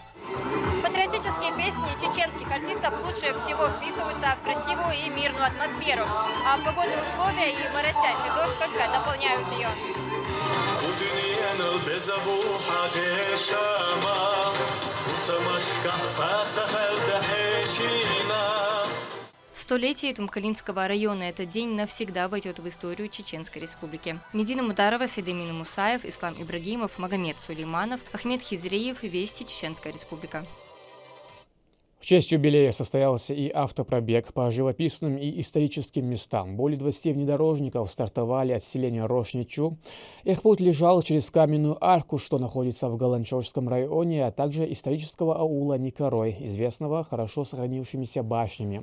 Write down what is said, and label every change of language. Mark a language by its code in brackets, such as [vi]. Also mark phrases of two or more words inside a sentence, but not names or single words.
[ru] Патриотические песни чеченских артистов лучше всего вписываются в красивую и мирную атмосферу, а погодные условия и моросящий дождь только дополняют ее. Столетие Тумкалинского района. Этот день навсегда войдет в историю Чеченской Республики. Медина Мутарова, Сайдамин Мусаев, Ислам Ибрагимов, Магомед Сулейманов, Ахмед Хизреев. Вести, Чеченская Республика. В честь юбилея состоялся и автопробег по живописным и историческим местам. Более 20 внедорожников стартовали от селения Рошничу. Их путь лежал через каменную арку, что находится в Галанчожском районе, а также исторического аула Никорой, известного хорошо сохранившимися башнями.